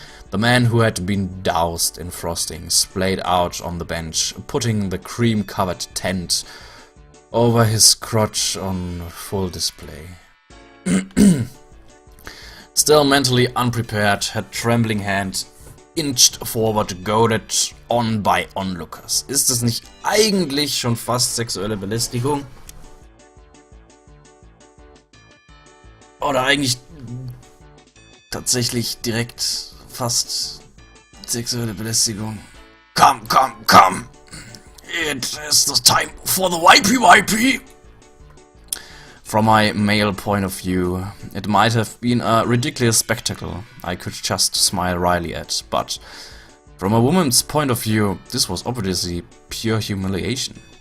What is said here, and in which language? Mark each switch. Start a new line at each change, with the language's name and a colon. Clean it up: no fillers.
English: The man who had been doused in frosting splayed out on the bench, putting the cream-covered tent over his crotch on full display. Still mentally unprepared, her trembling hand inched forward, goaded on by onlookers.
German: Ist es nicht eigentlich schon fast sexuelle Belästigung? Oder eigentlich tatsächlich direkt fast sexuelle Belästigung?
English: Come, come, come! It is the time for the wipey. From my male point of view, it might have been a ridiculous spectacle I could just smile wryly at, but from a woman's point of view, this was obviously pure humiliation.